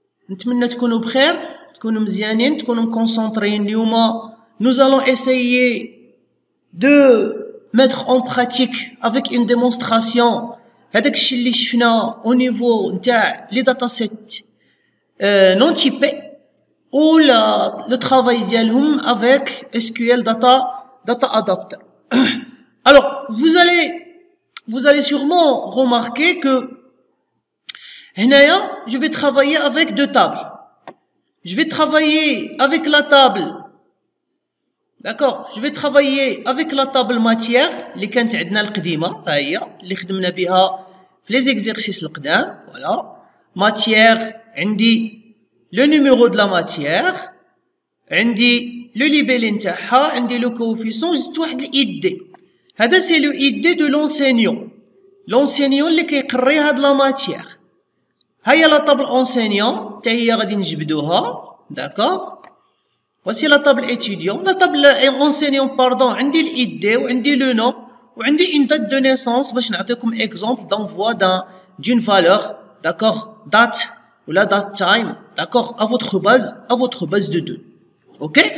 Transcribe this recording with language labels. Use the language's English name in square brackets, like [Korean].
[Arabic] نتمنى تكونوا بخير، تكونوا مزيانين، تكونوا مكونسونطرين. [French] اليوم nous allons essayer de mettre en pratique avec une démonstration [Arabic] هذاك الشيء اللي شفنا [French] au niveau نتاع les datasets non typés ou le travail ديالهم avec SQL data adapter. Alors, vous allez sûrement remarquer que je vais travailler avec deux tables. Je vais travailler avec la table, d'accord? Je vais travailler avec la table matière [Arabic] اللي كانت عندنا القديمة، ها هي اللي خدمنا بها في [French] les exercices القدام. Voilà, matière عندي le numéro de la matière، عندي le libellé نتاعها، عندي le coefficient، [Arabic] زدت واحد [French] id. [Arabic] هذا سي لو id [French] de l'enseignant [Arabic] اللي كيقري هاد لا ماتيير. هيا لا طابل enseignant حتى هي غادي نجبدوها، داكور. [French] voici la table étudiant. la table enseignant pardon عندي id وعندي le nom وعندي une date de naissance [Arabic] باش نعطيكم [French] exemple d'envoi d'une valeur, d'accord, date ou la date time, d'accord, à votre base de données. OK.